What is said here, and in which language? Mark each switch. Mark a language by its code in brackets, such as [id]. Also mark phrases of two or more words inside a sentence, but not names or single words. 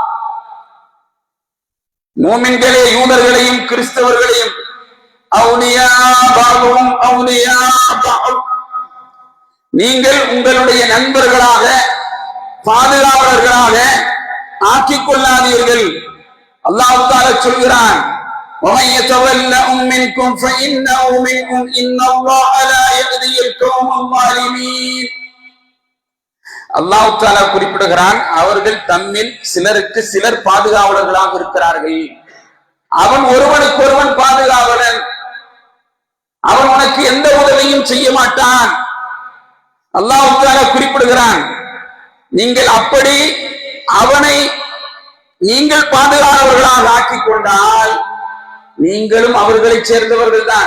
[ta] மூமின்களே, யூதர்களையும் கிறிஸ்தவர்களையும் [ar] أولياء بعضهم أولياء بعضهم, [ta] நீங்கள் உங்களுடைய நண்பர்களாக பாதுகாவலர்களாக ஆக்கிக் கொள்ளாதீர்கள். அல்லாஹ் தஆலா சொல்கிறான், [ar] وَمَن يَتَوَلَّهُم مِّنكُمْ فَإِنَّهُ مِنْهُمْ إِنَّ اللَّهَ لَا يَهْدِي الْقَوْمَ الظَّالِمِينَ. [ta] அல்லாஹ் தஆலா குறிப்பிடுகிறான், அவர்கள் தம்மில் சிலருக்கு சிலர் பாதுகாவலர்களாக இருக்கிறார்கள். அவன் ஒருவனுக்கொருவன் பாதுகாவலன், அவன் உனக்கு எந்த உதவியும் செய்ய மாட்டான். அல்லாஹ் தஆலா குறிப்பிடுகிறான், நீங்கள் அப்படி அவனை நீங்கள் பாதுகாவலர்களாக ஆக்கிக் கொண்டால் நீங்களும் அவர்களை சேர்ந்தவர்கள் தான்.